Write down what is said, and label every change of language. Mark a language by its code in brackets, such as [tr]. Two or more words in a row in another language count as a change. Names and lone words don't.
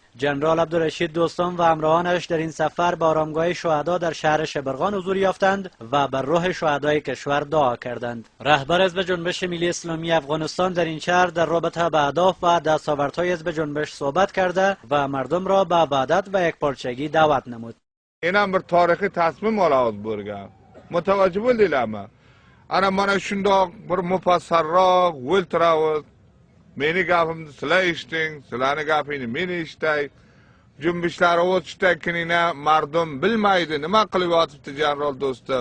[fa] جنرال عبدالرشید دوستم و همراهانش در این سفر به آرامگاه شهدا در شهر شبرغان حضور یافتند و بر روح شهدای کشور دعا کردند. رهبر حزب جنبش ملی اسلامی افغانستان در این شهر در رابطه به اهداف و دستاوردهای حزب جنبش صحبت کرده و مردم را به وحدت و یکپارچگی دعوت نمود. [uz] اینم bir tarixiy tasmim olamiz bo'lgan. Mutavajjih bo'ldinglarmi? Ana mana shundoq bir mufassarroq o'ltiramiz. Meni gapimni sizlar eshiting, sizlarning gapingni men eshitay. Junbishlar o'tishdakinina mardum bilmaydi, nima qilib yotibdi general do'stim?